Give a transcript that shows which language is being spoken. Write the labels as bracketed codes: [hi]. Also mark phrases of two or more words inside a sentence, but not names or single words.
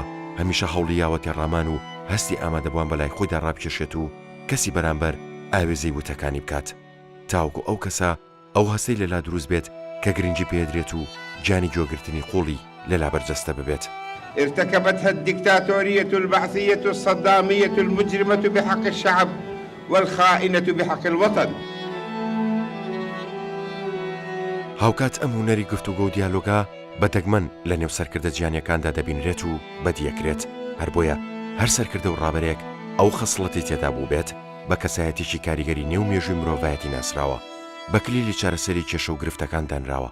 [ckb] هەمیشە هەوڵی یاوەتی ڕامان و هەستی ئامادەبووان بەلای خۆیدا ڕابکێشێت و کەسی بەرامبەر ئاوێزەی وتەکانی بکات تاوەکو ئەو کەسە ئەو هەستەی لەلا دروست بێت کە گرنگی پێدرێت و جانی گوێگرتنی قوڵی لەلا بەرجەستە ببێت. [ar] ارتكبتها الدكتاتورية البعثية الصدامية المجرمة بحق الشعب والخائنة بحق الوطن. [ckb] هاوکات ئەم هونەری گفتوگۆ و دیالۆگا بەدەگمەن لە نێو سەرکردە جیهانیەکاندا دەبینرێت و بەدیەکرێت. هەر بۆیە هەر سەرکردە و ڕابەرێک ئەو خەسڵەتی تێدا بوو بێت بە کەسایەتێکی کاریگەری نێو مێژووی مرۆڤایەتی ناسراوە بە کلیلی چارەسەری کێشە و گرفتەکان دانراوە.